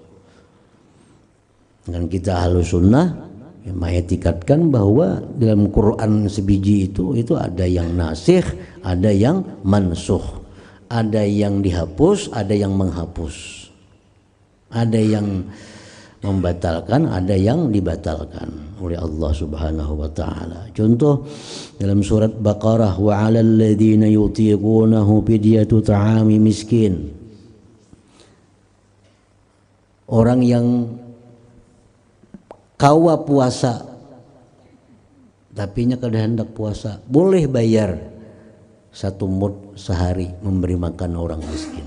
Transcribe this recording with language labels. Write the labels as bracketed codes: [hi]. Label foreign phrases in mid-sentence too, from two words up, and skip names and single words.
[id] Dengan kita Ahlus Sunnah yang mengetikatkan bahwa dalam Quran sebiji itu ada yang nasih, ada yang mansuh, ada yang dihapus, ada yang menghapus, ada yang membatalkan, ada yang dibatalkan oleh Allah [ar] سبحانه وتعالى. [id] Contoh dalam surat Baqarah, [ar] وعلى الذين يطيقونه فدية طعام مسكين. [bjn] Orang yang kawa puasa tapi nya kada hendak puasa, boleh bayar 1 mud sehari memberi makan orang miskin.